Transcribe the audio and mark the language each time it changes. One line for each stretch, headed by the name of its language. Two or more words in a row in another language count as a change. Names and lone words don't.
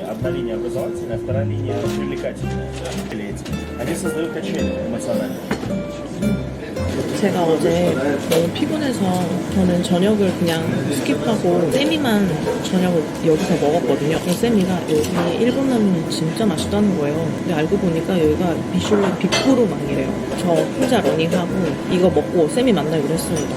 Russian: Одна линия образовательная, вторая линия привлекательная. Они создают качели эмоциональные.
Korean: 제가 어제 너무 피곤해서 저는 저녁을 그냥 스킵하고 세미만 저녁을 여기서 먹었거든요. 세미가 여기 일본 라면이 진짜 맛있다는 거예요. 근데 알고 보니까 여기가 미슐랭 빅프로망이래요. 저 혼자 러닝하고 이거 먹고 세미 만나기로 했습니다.